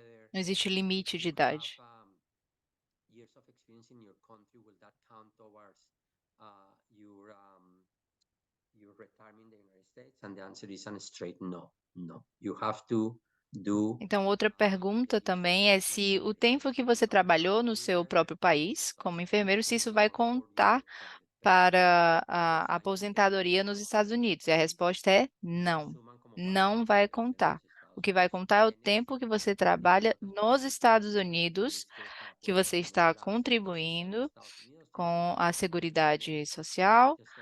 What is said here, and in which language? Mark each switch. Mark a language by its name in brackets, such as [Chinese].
[Portuguese] Não existe limite de idade. [English] Years of experience in your country, will that count towards your retirement in the United States? And the answer is a straight no. No. You have to do. [Portuguese] Então, outra pergunta também é se o tempo que você trabalhou no seu próprio país, como enfermeiro, se isso vai contar para a aposentadoria nos Estados Unidos. E a resposta é não. Não vai contar. O que vai contar é o tempo que você trabalha nos Estados Unidos, que você está contribuindo com a Seguridade Social.